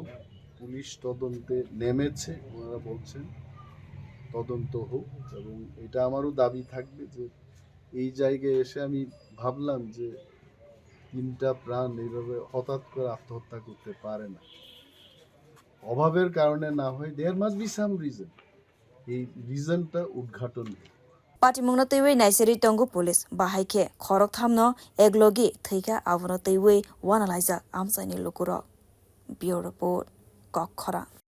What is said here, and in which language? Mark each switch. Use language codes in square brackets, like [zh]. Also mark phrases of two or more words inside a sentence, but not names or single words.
[bn] পুলিশ তদন্তে নেমেছে, ওনারা বলছেন তদন্ত হোক, এবং এটা আমারও দাবি থাকবে যে এই জায়গায় এসে আমি ভাবলাম যে তিনটা প্রাণ এইভাবে হঠাৎ করে আত্মহত্যা করতে পারে না, অভাবের কারণে না হয়। [en] there must be some reason, [bn] এই রিজনটা উদ্ঘাটন হোক। [trp] Patimongno teiwei naiseri tongu police bahaike khorok thamno eglogi theika abono teiwei wana laijak amsaini lukuro. [en] Bureau report Kokhora.